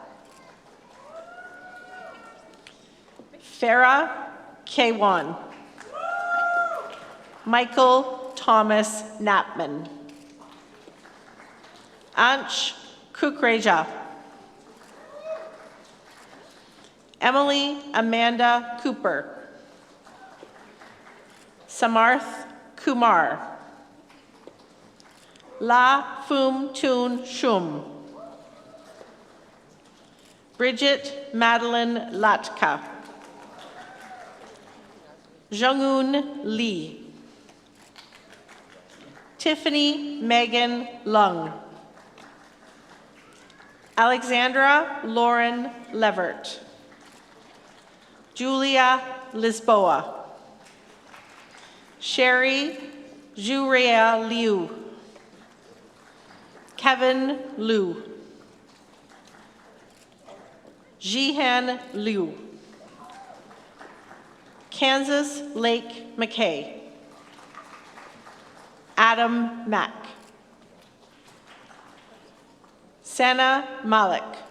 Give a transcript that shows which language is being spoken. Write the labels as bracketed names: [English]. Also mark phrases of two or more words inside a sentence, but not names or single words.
[English] Farah K1. Michael Thomas Knappman. Ansh Kukreja. Emily Amanda Cooper. Samarth Kumar. La Phum Tun Shum. Bridget Madeline Latka. Jung-un Lee. Tiffany Megan Lung. Alexandra Lauren Levert. Julia Lisboa. Sherry Jurea Liu. Kevin Liu. Jihan Liu. Kansas Lake McKay. Adam Mack. Sana Malik.